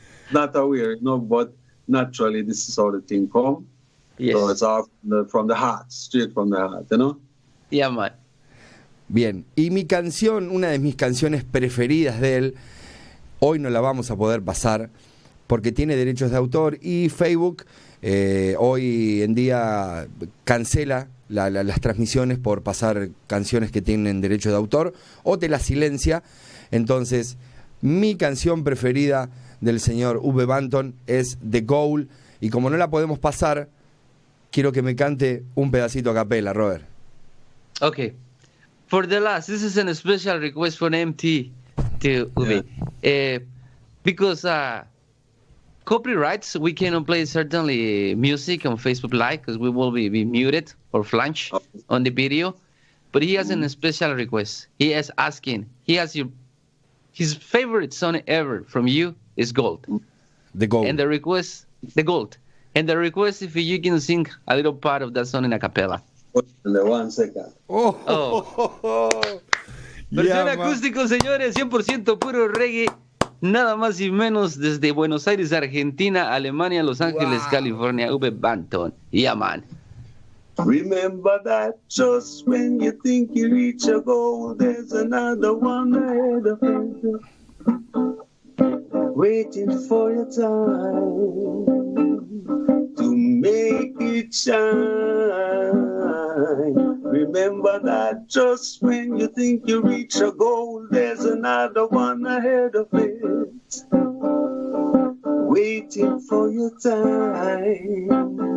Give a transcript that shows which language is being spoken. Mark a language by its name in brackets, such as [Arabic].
[English] Not aware, but naturally this is how the thing come. Yes. So it's all from the heart, straight from the heart, Yeah, man. [Spanish] Bien. Y mi canción, una de mis canciones preferidas de él, hoy no la vamos a poder pasar porque tiene derechos de autor y Facebook hoy en día cancela las transmisiones por pasar canciones que tienen derecho de autor o te las silencia. Entonces mi canción preferida del señor Uwe Banton es The Goal y como no la podemos pasar, quiero que me cante un pedacito a capela, Robert. [English] Okay. For the last, this is a special request for MT to Uwe. Because copyrights, we cannot play certainly music on Facebook Live because we will be muted or flash on the video. But he has a special request. He is asking, his favorite song ever from you is Gold. The Gold. And the request, the Gold. And the request if you can sing a little part of that song in a cappella. In the 1 second. [Spanish] Versión acústico, señores, 100% puro reggae. Nada más y menos desde Buenos Aires, Argentina, Alemania, Los Ángeles, California, Uwe Banton. [English] Yeah, man. Remember that just when you think you reach a goal, there's another one ahead of you, waiting for your time to make it shine. Remember that just when you think you reach a goal, there's another one ahead of it, waiting for your time